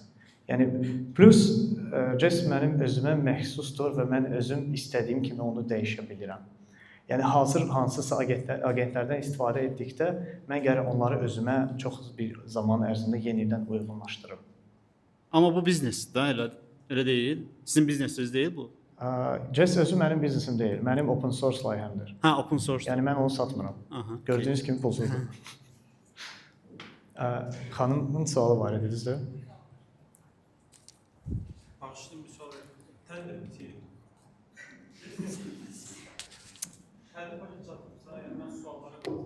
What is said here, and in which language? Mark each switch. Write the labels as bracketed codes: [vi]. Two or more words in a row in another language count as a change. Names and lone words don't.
[az] Yəni plus Jess mənim özümə məxsusdur və mən özüm istədiyim kimi onu dəyişə bilirəm. Yəni hazır hansısa agentlərdən istifadə etdikdə mən gərək onları özümə çox bir zaman ərzində yenidən uyğunlaşdırım. Amma bu biznes də elə deyil. Sizin biznesiniz deyil bu. Jess özü mənim biznesim deyil, mənim [en] open source [az] layihəmdir. [en] Hə, open source. [az] Yəni mən onu satmıram. Aha. Gördüyünüz kimi pulsuzdur. Xanımın sualı var idi, düzdür? Bağışlayın bir sual verin. Tələb bitir. Tələb başa çatdıqsa, yəni mən suallara